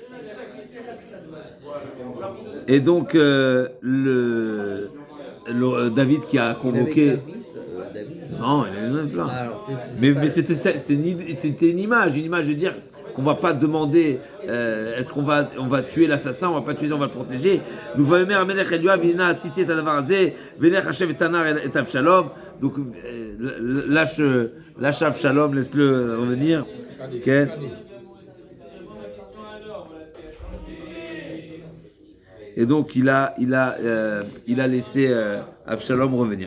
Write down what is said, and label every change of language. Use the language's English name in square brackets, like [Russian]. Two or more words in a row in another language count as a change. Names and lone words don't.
[French] Et donc, David qui a convoqué... David. Non, il en avait plein. Alors, Mais c'était une image de dire qu'on va pas demander est-ce qu'on va tuer l'assassin, on va pas tuer, on va le protéger. [Hebrew] Donc ויאמר המלך אל יואב הנה עשיתי את הדבר הזה ולך השב את הנער את אבשלום. [French] Donc lâche Avshalom, laisse-le revenir. Ok. Et donc il a laissé Avshalom revenir.